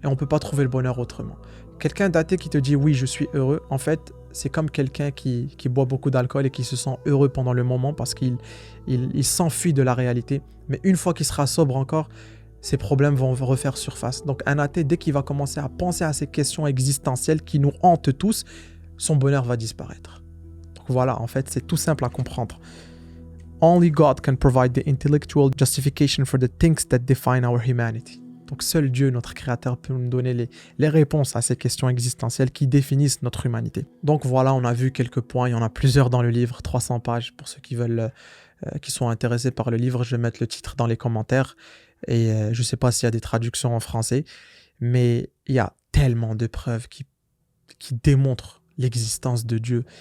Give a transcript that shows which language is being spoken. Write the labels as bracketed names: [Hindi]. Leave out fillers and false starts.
[French] Et on ne peut pas trouver le bonheur autrement. Quelqu'un d'athée qui te dit « oui, je suis heureux », en fait, c'est comme quelqu'un qui boit beaucoup d'alcool et qui se sent heureux pendant le moment parce qu'il s'enfuit de la réalité. Mais une fois qu'il sera sobre encore, ces problèmes vont refaire surface. Donc un athée, dès qu'il va commencer à penser à ces questions existentielles qui nous hantent tous, son bonheur va disparaître. Donc voilà, en fait, c'est tout simple à comprendre. [English] Only God can provide the intellectual justification for the things that define our humanity. [French] Donc seul Dieu, notre créateur, peut nous donner les réponses à ces questions existentielles qui définissent notre humanité. Donc voilà, on a vu quelques points, il y en a plusieurs dans le livre, 300 pages pour ceux qui veulent, qui sont intéressés par le livre. Je vais mettre le titre dans les commentaires et je ne sais pas s'il y a des traductions en français, mais il y a tellement de preuves qui démontrent l'existence de Dieu.